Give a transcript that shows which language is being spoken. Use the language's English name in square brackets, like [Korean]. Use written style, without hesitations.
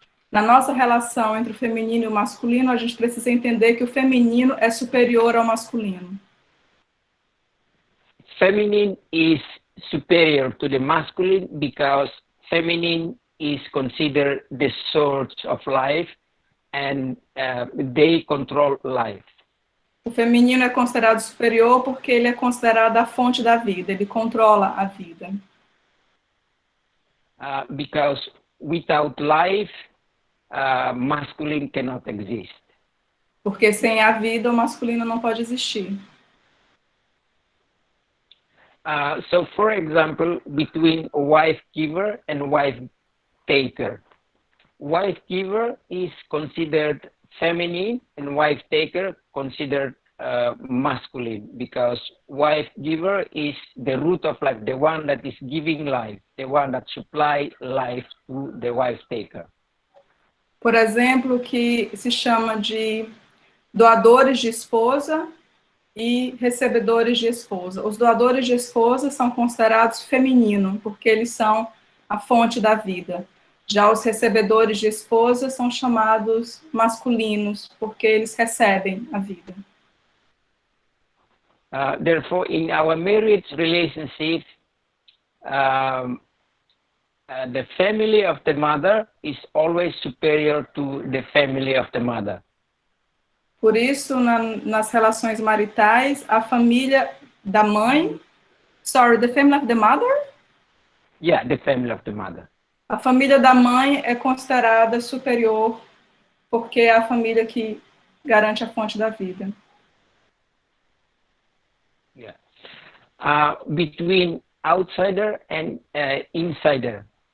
[Portuguese] Na nossa relação entre o feminino e o masculino, a gente precisa entender que o feminino é superior ao masculino. [English] Feminine is superior to the masculine because feminine is considered the source of life and they control life. [Portuguese] O feminino é considerado superior porque ele é considerado a fonte da vida, ele controla a vida. [English] Because without life, masculine cannot exist. [Portuguese] Porque sem a vida, o masculino não pode existir. [English] So, for example, between a wife giver and wife taker. Wife giver is considered feminine and wife taker considered masculine, because wife giver is the root of life, the one that is giving life, the one that supply life to the wife taker. [Portuguese] Por exemplo, que se chama de doadores de esposa e recebedores de esposa. Os doadores de esposa são considerados feminino, porque eles são a fonte da vida. Já os recebedores de esposa são chamados masculinos, porque eles recebem a vida. [English] Therefore, in our marriage relationship, the family of the mother is always superior to the family of the mother. [Portuguese] Por isso, nas relações maritais, a família da mãe... [English] Sorry, the family of the mother? Yeah, the family of the mother. [Portuguese] A família da mãe é considerada superior, porque é a família que garante a fonte da vida. [English] Yeah. Between outsider and insider.